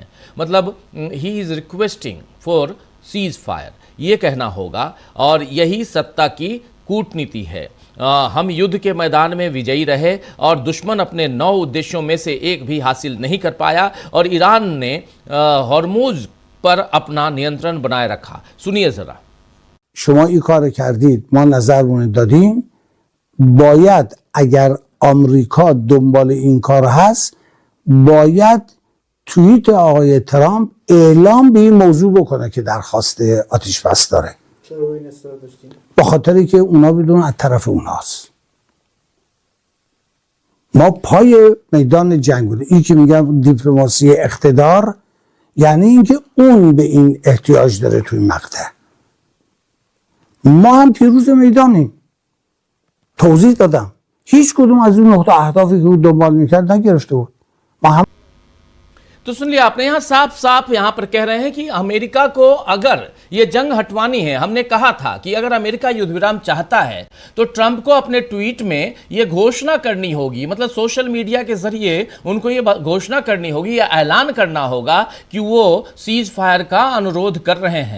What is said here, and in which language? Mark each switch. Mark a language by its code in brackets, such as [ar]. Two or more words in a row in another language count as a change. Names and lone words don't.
[hi] मतलब [en] he is requesting for cease fire, [hi] ये कहना होगा, और यही सत्ता की कूटनीति है। हम युद्ध के मैदान में विजयी रहे और दुश्मन अपने 9 उद्देश्यों में से एक भी हासिल नहीं कर पाया, और ईरान ने हॉर्मुज पर अपना नियंत्रण बनाए रखा। सुनिए जरा। [fa] شما این کار کردید، ما نظرمون دادیم، باید اگر آمریکا دنبال این کار هست باید توییت آقای ترامپ اعلام به این موضوع بکنه که درخواست آتش بس داره. چرا این اصرار داشتین؟ به خاطری که اونا بدون از طرف اوناست. ما پای میدان جنگ بودیم. این که میگم دیپلماسی اقتدار یعنی اینکه اون به این احتیاج داره توی مقطع. ما هم پیروز میدانیم. توضیح دادم. هیچ کدوم از اون نقطه اهدافی که اون دنبال میکرد نگرفته بود. ما هم [hi] तो सुन लिया आपने, यहाँ साफ साफ यहाँ पर कह रहे हैं कि अमेरिका को अगर ये जंग हटवानी है, हमने कहा था कि अगर अमेरिका युद्ध विराम चाहता है तो ट्रंप को अपने ट्वीट में ये घोषणा करनी होगी, मतलब [en] social media [hi] के जरिए उनको ये घोषणा करनी होगी या ऐलान करना होगा कि वो सीज फायर का अनुरोध कर रहे हैं।